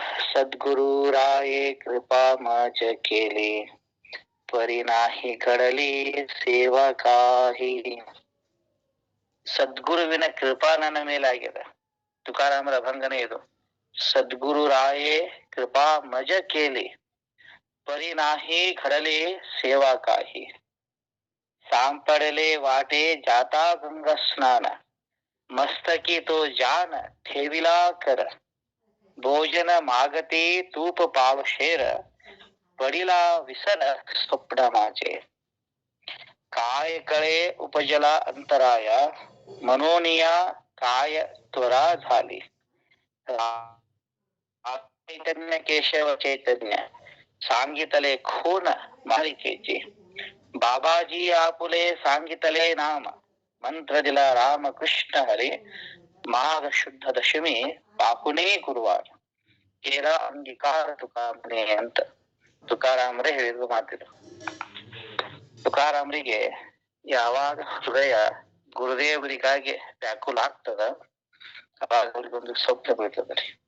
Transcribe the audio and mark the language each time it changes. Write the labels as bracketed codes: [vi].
[mr] ಸದ್ಗುರು ರಾಯೇ ಕೃಪಾ March ಕೇಳಿ ಪರಿನಾಹಿ ಕಡಲಿ ಸೇವಾ ಕಾಹಿ. [kn] ಸದ್ಗುರುವಿನ ಕೃಪಾ ನನ್ನ ಮೇಲಾಗ್ಯದ. ತುಕಾರಾಮರ ಅಭಂಗನೇ ಇದು. [mr] ಸದ್ಗುರು ರಾಯೇ ಕೃಪಾ ಮಜ ಕೇಳಿ ಪರಿನಾಹಿ ಕಡಲಿ ಸೇವಾ ಕಾಹಿ. सांपडले वाटे जाता गंगा स्नान मस्तकी तो जान ठेविला कर. भोजन मागती तूप पावशेर पडिला विसर स्वप्न माझे. काय कळे उपजला अंतराय मनोनिया काय त्वरा झाली. चैतन्य केशव चैतन्य सांगितले खून मालिकेची. बाबाजी आपुले सांगितले नाम मंत्र दिला राम कृष्ण हरी. माघ शुद्ध दशमी पापुणे गुरुवार ಕೇರ ಅಂಗೀಕಾರ ತುಕಾಮನೆ [kn] ಅಂತ ತುಕಾರಾಮರೇ ಹೇಳಿದ್ರು ಮಾತಿದ್ರು. ತುಕಾರಾಮರಿಗೆ ಯಾವಾಗ ಹೃದಯ ಗುರುದೇವರಿಗಾಗಿ ವ್ಯಾಕುಲ ಆಗ್ತದ, ಅವಾಗ ಅವ್ರಿಗೊಂದು ಸ್ವಪ್ನ ಬೀಳ್ತದ್ರಿ.